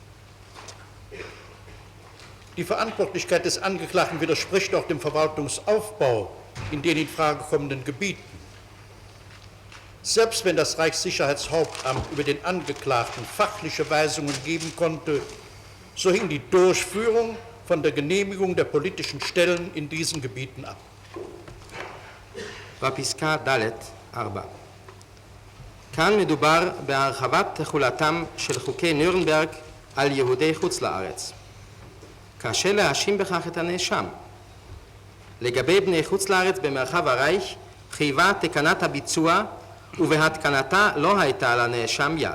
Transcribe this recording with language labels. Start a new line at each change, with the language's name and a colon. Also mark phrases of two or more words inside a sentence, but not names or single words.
German: Die Verantwortlichkeit des Angeklagten widerspricht auch dem Verwaltungsaufbau in den in Frage kommenden Gebieten. Selbst wenn das Reichssicherheitshauptamt über den Angeklagten fachliche Weisungen geben konnte, so hing die Durchführung von der Genehmigung der politischen Stellen in diesen Gebieten ab.
Hebrew: בפסקה (ד)(4) כאן מדובר בהרחבת תחולתם של חוקי נירנברג על יהודי חוץ לארץ. קשה להאשים בכך את הנאשם. לגבי בני חוץ לארץ במרחב הרייך חייבה תקנת הביצוע ובהתקנתה לא הייתה לנאשם יד.